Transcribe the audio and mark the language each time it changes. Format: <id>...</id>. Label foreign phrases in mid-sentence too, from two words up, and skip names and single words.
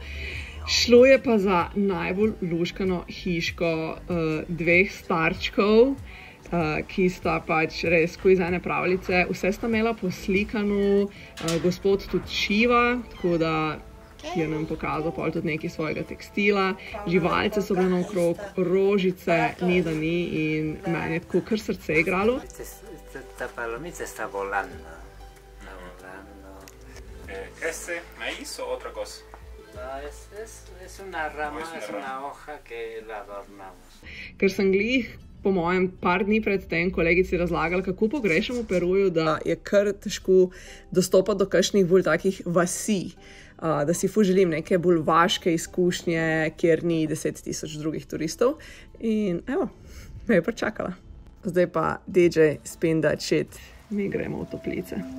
<sl>Šlo je pa za najbolj luškano hiško 2 starčkov, ki sta pač res iz ene pravljice. Vse sta imela poslikano, gospod tudi šiva, tako da je nam pokazal pol tudi nekaj svojega tekstila. Živalce so bile naokrog, rožice, ni da ni, in meni je tako kar srce igralo.</sl> <es>Esta palomita está volando. ¿Este maíz o otra cosa? Es una rama, es una hoja que la adornamos.</es> <sl>Ker sem glih po mojem par dni pred tem kolegici razlagali, kako pogrešam v Peruju, da je kar težko dostopati do kakšnih bolj takih vasi, da si ful želim neke bolj vaške izkušnje, kjer ni 10.000 drugih turistov. In evo, me je pričakala. Zdaj pa</sl> <en>DJ spin that shit.</en> <sl>Mi gremo v toplice.</sl>